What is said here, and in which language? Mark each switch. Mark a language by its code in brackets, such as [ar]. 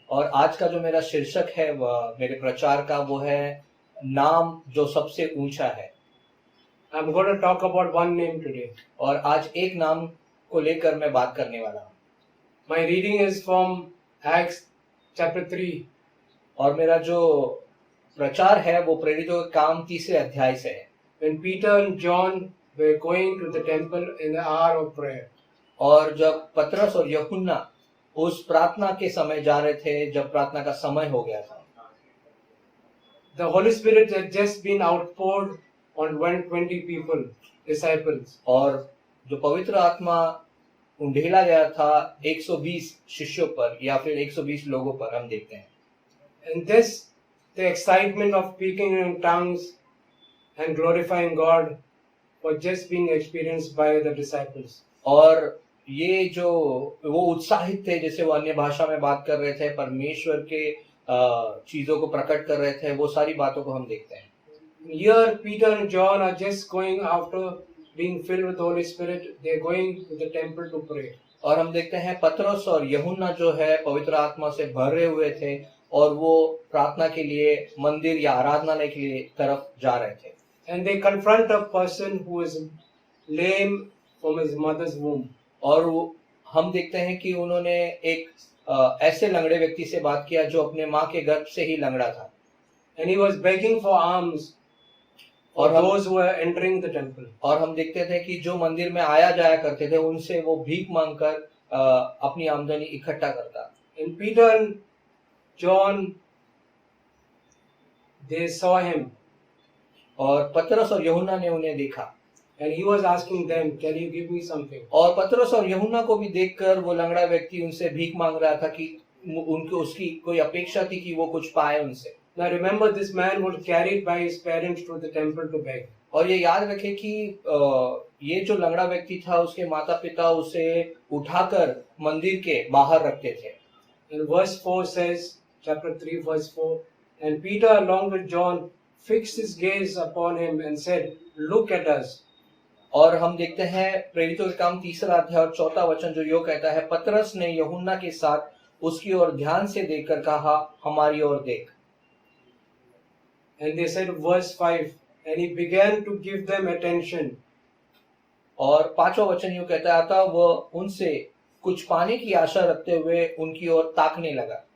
[hi] और आज का जो मेरा शीर्षक है वह मेरे प्रचार का वो है नाम जो सबसे ऊंचा है। [en] I'm going to talk about one name today. [hi] और आज एक नाम को लेकर मैं बात करने वाला हूँ। [en] My reading is from Acts chapter 3. [hi] और मेरा जो प्रचार है वो प्रेरितों के काम 3 अध्याय से है। [en] When Peter and John were going to the temple in the hour of prayer. [hi] और जब पतरस और यूहन्ना उस प्रार्थना के समय जा रहे थे जब प्रार्थना का समय हो गया था। [en] The Holy Spirit had just been outpoured on 120 people, disciples. [hi] और जो पवित्र आत्मा उंडेला गया था 120 शिष्यों पर या फिर 120 लोगों पर हम देखते हैं। [en] And this, the excitement of speaking in tongues and glorifying God was just being experienced by the disciples. [hi] और ये जो वो उत्साहित थे जैसे वो अन्य भाषा में बात कर रहे थे, परमेश्वर के चीजों को प्रकट कर रहे थे, वो सारी बातों को हम देखते हैं। [en] Here, Peter and John are just going after being filled with the Holy Spirit. They're going to the temple to pray. [hi] और हम देखते हैं पतरस और यूहन्ना जो है पवित्र आत्मा से भरे हुए थे और वो प्रार्थना के लिए मंदिर या आराधनालय के लिए तरफ जा रहे थे। [en] And they confront a person who is lame from his mother's womb. [hi] और हम देखते हैं कि उन्होंने एक ऐसे लंगड़े व्यक्ति से बात किया जो अपने माँ के गर्भ से ही लंगड़ा था। [en] And he was begging for alms for those who were entering the temple. [hi] और हम देखते थे कि जो मंदिर में आया जाया करते थे उनसे वो भीख मांगकर अपनी आमदनी इकट्ठा करता। [en] And Peter and John, they saw him. [hi] और पतरस और यूहन्ना ने उन्हें देखा। [en] And he was asking them, can you give me something? [hi] और पतरस और यूहन्ना को भी देखकर वो लंगड़ा व्यक्ति उनसे भीख मांग रहा था कि उनको उसकी कोई अपेक्षा थी कि वो कुछ पाए उनसे। [en] Now remember, this man was carried by his parents to the temple to beg. [hi] और ये याद रखे कि ये जो लंगड़ा व्यक्ति था उसके माता पिता उसे उठाकर मंदिर के बाहर रखते थे। [en] And verse 4 says, chapter 3 verse 4, and Peter along with John fixed his gaze upon him and said, look at us. [hi] और हम देखते हैं प्रेरितों के काम 3 अध्याय और 4 वचन जो यो कहता है, पतरस ने यूहन्ना के साथ उसकी ओर ध्यान से देखकर कहा, हमारी ओर देख। [en] And they said, verse 5, and he began to give them attention. [hi] और 5वां वचन यूं कहता है, वह उनसे कुछ पाने की आशा रखते हुए उनकी ओर ताकने लगा,